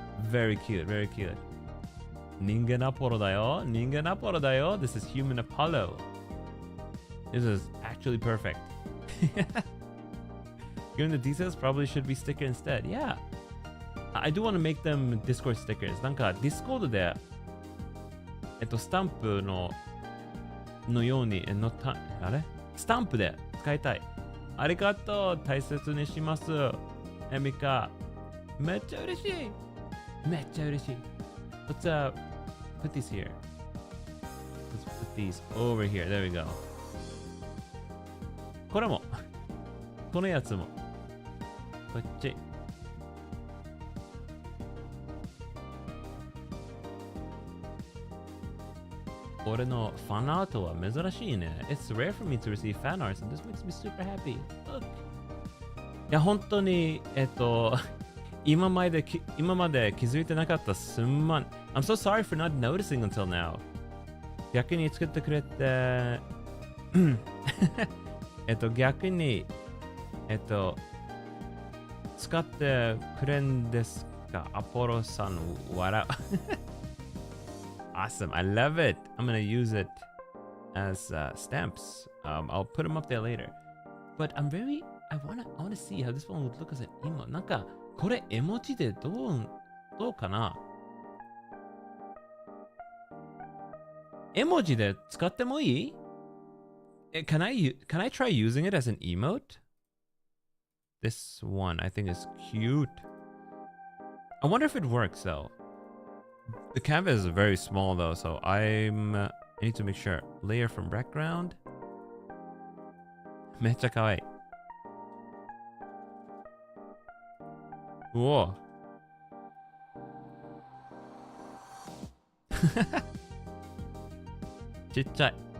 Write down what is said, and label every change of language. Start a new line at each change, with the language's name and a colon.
English: Very cute.
Japanese: 人間アポロだよ。
English: This is human Apollo. This is actually perfect. Given the details, probably should be sticker instead. Yeah. I do want to make them Discord stickers.
Japanese: なんか Discord でスタンプのようにあれスタンプで使いたい。ありがとう。大切にします。エミカ。めっちゃ嬉しい。
English: Let's put these here. Let's put these over here. There we go.
Japanese: これも。このやつも。こっち。俺のファンアートは珍しいね。
English: It's rare for me to receive fan arts and this makes me super happy. Look.
Japanese: いや、本当に、今まで気づいてなかった。すんまん。
English: I'm so sorry for not noticing until now.
Japanese: 逆に作ってくれて、逆に、使ってくれんですか？アポロさん、笑う。
English: Awesome. I love it. I'm going to use it as stamps. I'll put them up there later. But I want to see how this one would look as an emote.
Japanese: なんか、これ絵文字でどうかな？絵文字で使ってもいい？
English: Can I try using it as an emote? This one I think is cute. I wonder if it works though. The canvas is very small though, so I need to make sure. Layer from background.
Japanese: めっちゃかわいい。うお。ちっちゃい。